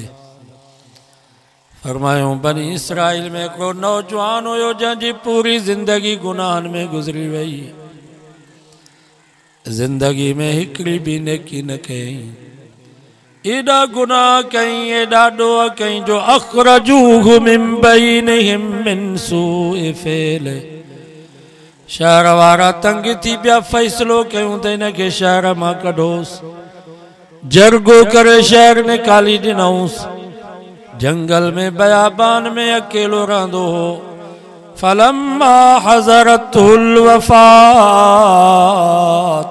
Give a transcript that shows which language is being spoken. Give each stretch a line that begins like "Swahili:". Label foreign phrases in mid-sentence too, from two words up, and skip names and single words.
Sindhi: फरमायूं बनी इसराइल में हिकिड़ो नौजवान हुयो जंहिंजी पूरी ज़िंदगी गुनाहनि में गुज़री वई। ज़िंदगी में हिकिड़ी बि नेकी न कयईं। एॾा गुनाह कई, एॾा ॾोह कई जो
Arabic: أخرجوه من بينهم من سوء فعله.
Sindhi: शहर वारा तंग थी पिया, फ़ैसिलो कयूं त हिनखे शहर मां कढोसि। जरगो करे शहर निकाली ॾिनऊंसि। जंगल में बयाबान में अकेलो रहंदो हो।
Arabic: فلما حضرته الوفاة.